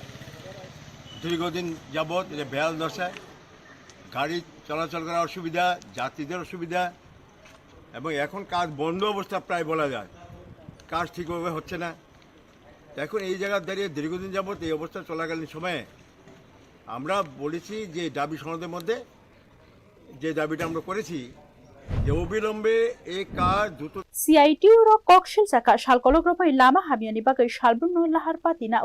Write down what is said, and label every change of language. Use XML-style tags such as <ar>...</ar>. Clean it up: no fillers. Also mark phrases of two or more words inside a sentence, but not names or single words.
<bn>দীর্ঘদিন যাবৎ এটা বেহাল দশায়, গাড়ি চলাচল করার অসুবিধা, যাত্রীদের অসুবিধা, এবং এখন কাজ বন্ধ অবস্থা প্রায় বলা যায়, কাজ ঠিকভাবে হচ্ছে না। এখন এই জায়গায় দাঁড়িয়ে দীর্ঘদিন যাবৎ এই অবস্থা চলাকালীন সময়ে আমরা বলেছি যে দাবি সনদের মধ্যে যে দাবিটা আমরা করেছি যে অবিলম্বে এই কাজ দ্রুত</bn> <trp>CITU ro kokshil saka shalkolograpoi lama hamiani bagai shalbrungno lahar patina</trp>